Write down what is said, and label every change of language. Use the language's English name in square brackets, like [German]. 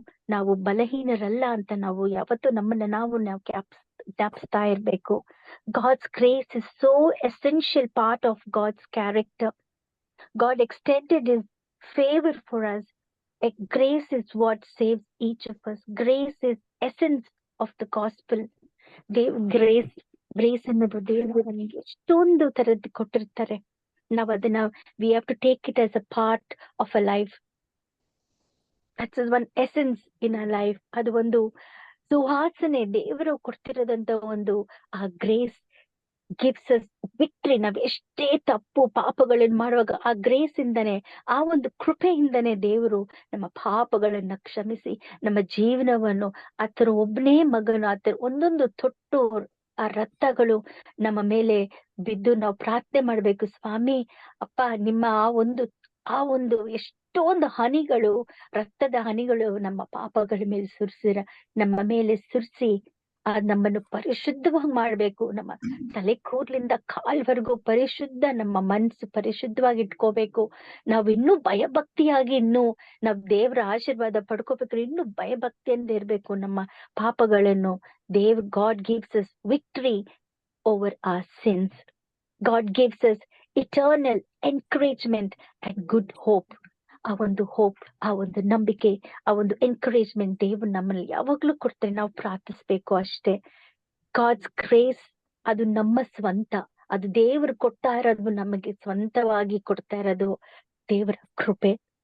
[Kannada] ನಾವು ಬಲಹೀನರಲ್ಲ ಅಂತ ನಾವು ಯಾವತ್ತು ನಮ್ಮನ್ನ ನಾವು ಜ್ಞಾಪಿಸ್ತಾ ಇರ್ಬೇಕು. [English] God's grace is so essential part of God's character. God extended his favor for us. Grace is what saves each of us. Grace is essence of the gospel. [Kannada] Grace ಅನ್ನೋದು ದೇವರು ನಮಗೆ ಎಷ್ಟೊಂದು ತರದ್ದು ಕೊಟ್ಟಿರ್ತಾರೆ. ನಾವ್ ಅದನ್ನ [English] We have to take it as a part of a life. That's one essence in a life. [Kannada] ಅದು ಒಂದು ಸುವಾಸನೆ, ದೇವರು ಕೊಡ್ತಿರೋದಂತ ಒಂದು ಆ [English] Grace gives us victory. [Kannada] ನಾವ್ ಎಷ್ಟೇ ತಪ್ಪು ಪಾಪಗಳನ್ನ ಮಾಡುವಾಗ ಆ ಗ್ರೇಸ್ ಇಂದನೆ, ಆ ಒಂದು ಕೃಪೆಯಿಂದನೇ ದೇವರು ನಮ್ಮ ಪಾಪಗಳನ್ನ ಕ್ಷಮಿಸಿ ನಮ್ಮ ಜೀವನವನ್ನು ಆತರ ಒಬ್ಬನೇ ಮಗನು ಆತರ ಒಂದೊಂದು ತೊಟ್ಟು ಆ ರಕ್ತಗಳು ನಮ್ಮ ಮೇಲೆ ಬಿದ್ದು ನಾವು ಪ್ರಾರ್ಥನೆ ಮಾಡ್ಬೇಕು. ಸ್ವಾಮಿ ಅಪ್ಪ, ನಿಮ್ಮ ಆ ಒಂದು ಎಷ್ಟೊಂದು ಹನಿಗಳು, ರಕ್ತದ ಹನಿಗಳು ನಮ್ಮ ಪಾಪಗಳ ಮೇಲೆ ನಮ್ಮ ಮೇಲೆ ಸುರಿಸಿ ನಮ್ಮನ್ನು ಪರಿಶುದ್ಧವಾಗಿ ಮಾಡ್ಬೇಕು. ನಮ್ಮ ತಲೆ ಕೂದ್ಲಿಂದ ಕಾಲ್ವರೆಗೂ ಪರಿಶುದ್ಧ, ನಮ್ಮ ಮನಸ್ಸು ಪರಿಶುದ್ಧವಾಗಿ ಇಟ್ಕೋಬೇಕು. ನಾವ್ ಇನ್ನೂ ಭಯಭಕ್ತಿಯಾಗಿ ನಾವ್ ದೇವರ ಆಶೀರ್ವಾದ ಪಡ್ಕೋಬೇಕ್ರೆ ಇನ್ನೂ ಭಯಭಕ್ತಿಯಿಂದ ಇರ್ಬೇಕು. ನಮ್ಮ ಪಾಪಗಳನ್ನು [English] God gives us victory over our sins. God gives us eternal encouragement and good hope. [Kannada] ಆ ಒಂದು ಹೋಪ್, ಆ ಒಂದು ನಂಬಿಕೆ, ಆ ಒಂದು ಎನ್ಕರೇಜ್ಮೆಂಟ್ ದೇವ್ರು ನಮ್ಮಲ್ಲಿ ಯಾವಾಗ್ಲೂ ಕೊಡ್ತಾರೆ. ನಾವು ಪ್ರಾರ್ಥಿಸ್ಬೇಕು ಅಷ್ಟೇ. [English] God's grace [Kannada] ಅದು ನಮ್ಮ ಸ್ವಂತ, ಅದು ದೇವರು ಕೊಡ್ತಾ ಇರೋದು, ನಮಗೆ ಸ್ವಂತವಾಗಿ ಕೊಡ್ತಾ ಇರೋದು ದೇವರ ಕೃಪೆ.